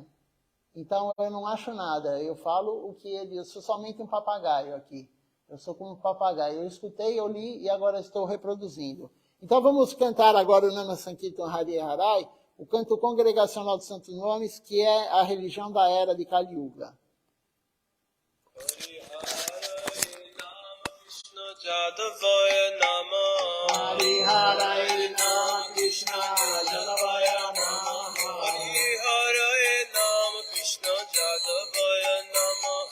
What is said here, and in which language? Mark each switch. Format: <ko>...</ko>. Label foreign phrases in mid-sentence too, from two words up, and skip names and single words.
<pt>Então, eu não acho nada. Eu falo o que ele... Eu sou somente um papagaio aqui. Eu sou como um papagaio. Eu escutei, eu li e agora estou reproduzindo. Então, vamos cantar agora o</pt> <sa>नाम संकीर्तन हरि हरै,</sa> <pt>o canto congregacional dos Santos Nomes, que é a religião da era de Kali Yuga.</pt> <sa>जादवाय नमः हरि हरै नाम कृष्ण जादवाय नमः हरि हरै नाम कृष्ण जादवाय नमः</sa>